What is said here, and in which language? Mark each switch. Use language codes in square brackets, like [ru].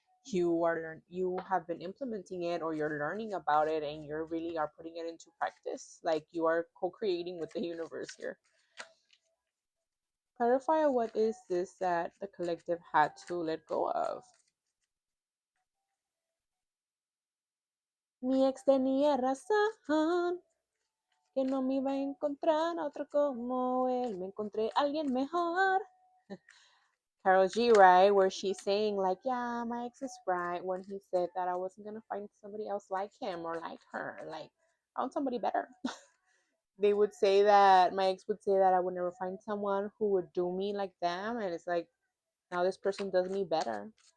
[en] You have been implementing it, or you're learning about it, and you really are putting it into practice. Like, you are co-creating with the universe here. Clarify, what is this that the collective had to let go of? [es] Mi ex tenía razón, que no me iba a encontrar a otro como él. Me encontré a alguien mejor. [en] Carol G, right? Where she's saying, like, yeah, my ex is right when he said that I wasn't going to find somebody else like him or like her. Like, I found somebody better. They would say that, my ex would say that I would never find someone who would do me like them. And it's like, now this person does me better.